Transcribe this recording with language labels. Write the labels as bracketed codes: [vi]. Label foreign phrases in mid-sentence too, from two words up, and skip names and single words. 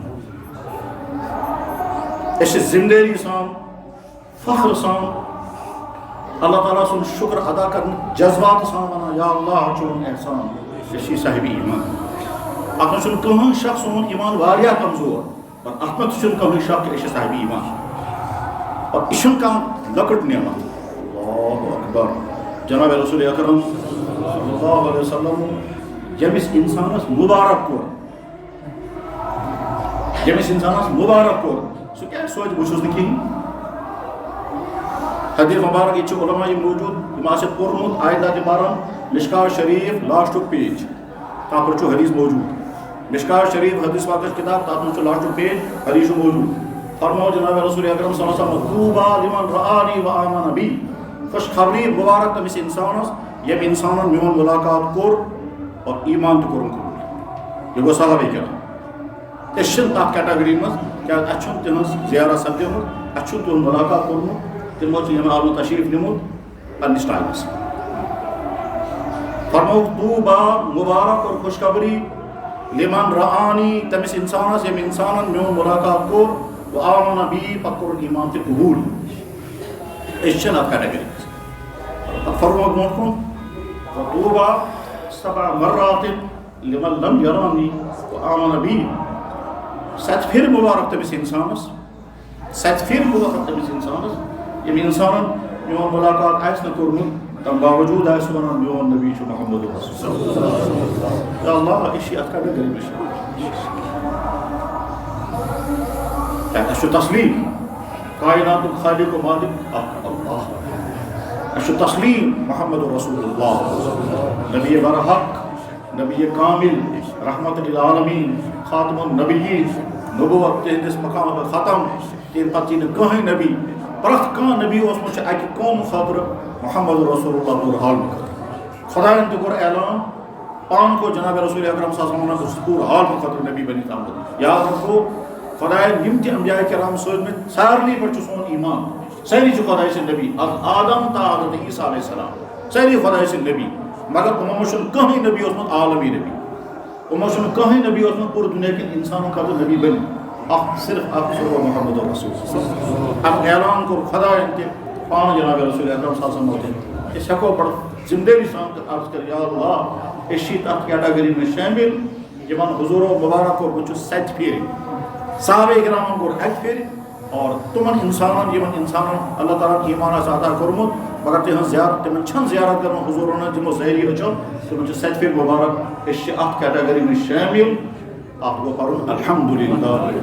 [ks] أسۍ چھِ ذمدٲری سان فخر سان اللہ تعالیٰ سُنٛد شُکر ادا کرنہٕ جذبات سان وَنان یا اللہ چون احسان أسۍ چھِ صاحبِ ایمان اَتھ منٛز چھُنہٕ کٕہٕنۍ شخص سون ایمان واریاہ کمزور مگر اَتھ منٛز تہِ چھُنہٕ کٕہٕنۍ شک کہِ أسۍ چھِ صاحبِ ایمان اور یہِ چھُنہٕ کانٛہہ لۄکٕٹ نعمت اللہ اکبر جناب رسول اکرم صلی اللہ علیہ وسلم ییٚمِس انسانس مبارک کوٚر سُہ کیٛازِ سوچہِ بہٕ چھُس نہٕ کِہیٖنۍ حدیث مبارک ییٚتہِ چھِ علما یِم موٗجوٗد یِم آسٮ۪کھ پوٚرمُت آیندہ تہِ پرن مشکات شریٖف لاسٹُک پیج تتھ پٮ۪ٹھ چھُ حدیث موٗجوٗد مشکات شریٖف حدیث پاکٕچ کِتاب تتھ منٛز چھُ لاسٹُک پیج حدیث چھُ موٗجوٗد فرموو جناب رسول اکرم صلی اللہ علیہ وسلم [ar] طوبیٰ لمن رآنی وآمن بی [ks] خوش خبری مبارک تٔمِس انسانس ییٚمۍ انسانن میون ملاقات کوٚر اور ایمان تہِ کوٚرُن قبوٗل یہِ گوٚو صحابہ کرام أسۍ چھِنہٕ تتھ کیٹگری منٛز کیٛازِ اَسہِ چھُنہٕ تِہٕنٛز زیارت سپدیمٕژ اَسہِ چھُنہٕ تِہُنٛد ملاقات کوٚرمُت تِمو چھُ ییٚمہِ عالمہٕ تشریٖف نِمُت پننِس ٹایمس فرمووُکھ طوبیٰ مبارک اور خوشخبری [ar] لمن رآنی [ks] تٔمِس انسانس ییٚمۍ انسانن میون ملاقات کوٚر [ar] وآمن بی [ks] پتہٕ کوٚرُن ایمان تہِ قبوٗل أسۍ چھِنہٕ اَتھ کیٹگری منٛز پتہٕ فرمووُکھ برونٛٹھ کُن [ar] طوبیٰ سبع مرات لمن لم یرانی وآمن بی [ks] 7 پھِرِ مبارک تٔمِس انسانس 7 پھِرِ مبارک تٔمِس انسانس ییٚمۍ انسانن میون ملاقات آسہِ نہٕ کوٚرمُت تَمہِ باوجوٗد آسہِ وَنان میون نبی چھُ محمد رسول یا اللہ أسۍ چھِ اَتھ کیٹگری منٛز اَسہِ چھُ تسلیٖم کایناتُک خالق و مالک اکھ اللہ اَسہِ چھُ تسلیٖم محمد رسول اللہ نبی برحق نبی کامل رحمت للعالمین خاتم النبیین نبوت تہنٛدِس مقامس پٮ۪ٹھ ختم تمہِ پتہٕ یی نہٕ کٕہٕنۍ نبی پرٛٮ۪تھ کانٛہہ نبی اوسمُت چھُ اکہِ قومہٕ خٲطرٕ محمد رسول اللہ پوٗرٕ عالمہٕ خٲطرٕ خۄدایَن تہِ کوٚر اعلان پانہٕ کوٚر جناب رسول اکرم صلی اللہ علیہ وسلم بہٕ چھُس پوٗرٕ عالمہٕ خٲطرٕ نبی بٔنِتھ آمُت یاد رکھو خۄدایَن یِم تہِ انبیاء کرام سوٗزمٕتۍ سارنٕے پٮ۪ٹھ چھُ سون ایمان سٲری چھِ خۄداے سٕنٛدۍ نبی آدم تا حضرت عیسیٰ علیہ السلام سٲری خۄداے سٕنٛدۍ نبی مگر یِمو منٛز چھُنہٕ کٕہٕنۍ نبی اوسمُت عالمی نبی یِمو چھُنہٕ کٕہٕنۍ نبی اوسمُت پوٗرٕ دُنیا کٮ۪ن اِنسانن خٲطرٕ نبی بٔنِتھ صرف اکھ سُہ گوٚو محمد رسول اَتھ اعلان کوٚر خۄدایَن تہِ پانہٕ جناب رسول اکرم صلی اللہ علیہ وسلم تہِ أسۍ ہٮ۪کو بڑٕ ذمدٲری سان عرض کٔرِتھ یا اللہ أسۍ چھِ تتھ کیٹگری منٛز شٲمِل یِمن حضوٗرو مُبارک کوٚرمُت چھُ 7 پھِرِ صحابہ کرامن کوٚر 1 پھِرِ اور تِمن انسانن یِمن انسانن اللہ تعالیٰ ہن ایمان آسہِ عطا کوٚرمُت مگر تِہنٛز زیارت تِمن چھنہٕ زیارت کران حضوٗرن ہٕنٛز یِمو ظٲہری أچھو تِمن چھُ 7 پھِرِ مُبارک أسۍ چھِ اتھ کیٹگری منٛز شٲمِل اتھ گوٚو پرُن الحمدللہ